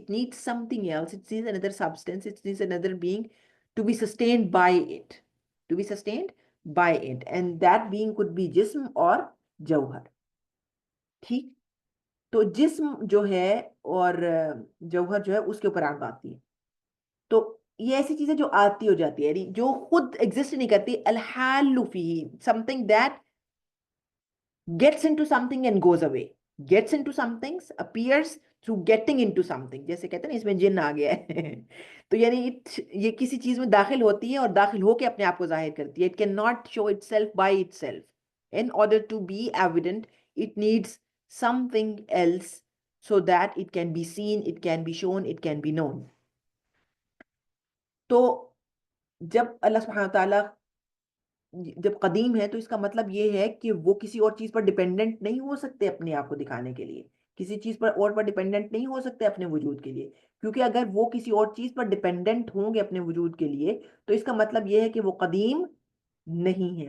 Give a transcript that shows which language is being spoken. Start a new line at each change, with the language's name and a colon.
English: It needs something else. It needs another substance. It needs another being to be sustained by it. To be sustained by it. And that being could be
Urdu: جسم اور جوہر. ٹھیک، تو جسم جو ہے اور جوہر جو ہے اس کے اوپر عرض آتی ہے. تو یہ ایسی چیزیں جو آتی ہو جاتی ہے، جو خود ایگزسٹ نہیں کرتی.
Arabic: الحال فیہ
English: something that gets into something and goes away. Gets into something, appears through getting into something.
Urdu: جیسے کہتے ہیں نا اس میں جن آ گیا ہے. تو یعنی یہ کسی چیز میں داخل ہوتی ہے اور داخل ہو کے اپنے آپ کو ظاہر کرتی ہے.
English: It cannot show itself by itself. In order to be evident, it needs something else so that it can be seen, it can be shown, it can be known.
Urdu: تو جب اللہ سبحانہ وتعالیٰ جب قدیم ہے تو اس کا مطلب یہ ہے کہ وہ کسی اور چیز پر ڈیپینڈنٹ نہیں ہو سکتے اپنے آپ کو دکھانے کے لیے، کسی چیز پر ڈیپینڈنٹ نہیں ہو سکتے اپنے وجود کے لیے. کیونکہ اگر وہ کسی اور چیز پر ڈیپینڈنٹ ہوں گے اپنے وجود کے لیے تو اس کا مطلب یہ ہے کہ وہ قدیم نہیں ہے.